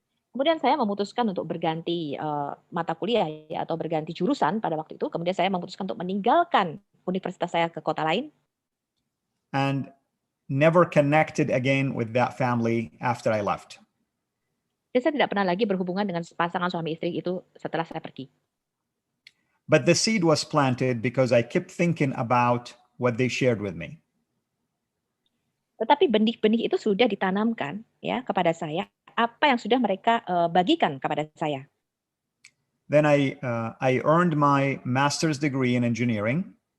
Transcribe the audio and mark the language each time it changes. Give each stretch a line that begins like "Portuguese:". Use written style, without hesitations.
Indonesian: Kemudian saya memutuskan untuk berganti mata kuliah ya, atau berganti jurusan pada waktu itu. Kemudian saya memutuskan untuk meninggalkan universitas saya ke kota lain.
English: And never connected again with that family after I left.
Indonesian: Dan saya tidak pernah lagi berhubungan dengan pasangan suami istri itu setelah saya pergi.
English: But the seed was planted because I kept thinking about what they shared with me.
Indonesian: Tetapi benih-benih itu sudah ditanamkan ya kepada saya, apa yang sudah mereka bagikan kepada saya.
English: Then I earned my master's degree in engineering.